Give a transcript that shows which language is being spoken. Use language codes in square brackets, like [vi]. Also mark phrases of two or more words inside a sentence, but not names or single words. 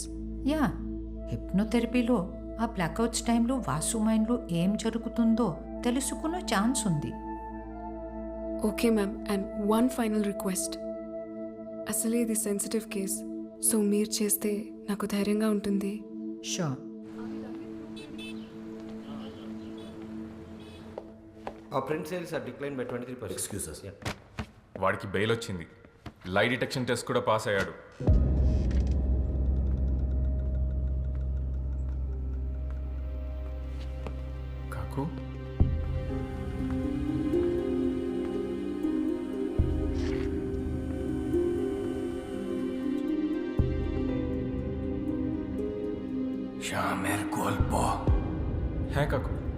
[te] యా, హిప్నోథెరపీలో ఆ [en] blackouts time-lo [te] వాసు మైండ్లో ఏం జరుగుతుందో తెలుసుకునే ఛాన్స్ ఉంది. [en] Okay ma'am, and one final request. [te] అసలే ఇది [en] sensitive case. [te] సో మీరు చేస్తే నాకు ధైర్యంగా ఉంటుంది. షూర్. [en] Our print sales are declined by 23%. Excuse us. [te] వాడికి బెయిల్ వచ్చింది. [en] lie detection test [te] కూడా పాస్ అయ్యాడు. [bn] కాకు শ্যামের গল্প। হ্যাঁ কাকু।